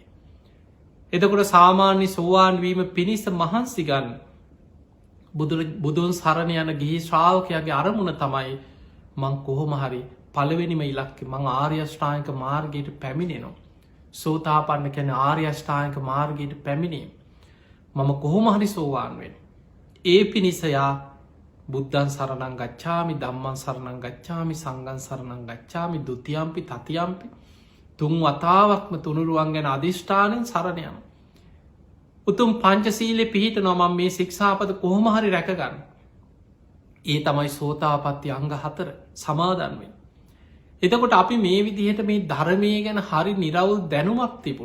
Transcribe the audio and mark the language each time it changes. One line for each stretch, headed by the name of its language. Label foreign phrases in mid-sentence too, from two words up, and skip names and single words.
Sinhala: එතකොට සාමාන්‍ය සෝවාන් වීම පිණිස මහන්සි ගන්න බුදුන් සරණ යන ගිහි ශ්‍රාවකයාගේ අරමුණ තමයි මං කොහොම හරි පළවෙනිම ඉලක්කය මං ආර්ය අෂ්ටාංගික මාර්ගයට පැමිණෙනවා. සෝතාපන්න කියන්නේ ආර්ය අෂ්ටාංගික මාර්ගයට පැමිණීම. මම කොහොම හරි සෝවාන් වෙනවා. ඒ පිණිස යා
Pali: බුද්ධං සරණං ගච්ඡාමි ධම්මං සරණං ගච්ඡාමි සංඝං සරණං ගච්ඡාමි ဒ ුතියම්පි තතියම්පි
Sinhala: තුන් වතාවක්ම තුනුරුවන් ගැන අධිෂ්ඨානයෙන් සරණ යනවා. උතුම් පංචශීලයේ පිහිටනවා මම මේ ශික්ෂාපද කොහොම හරි රැකගන්න. ඒ තමයි සෝතාපට්ටි අංග 4 සමාදන් වෙන්නේ. එතකොට අපි මේ විදිහට මේ ධර්මය ගැන හරි නිරවුල් දැනුමක් තිබුණු.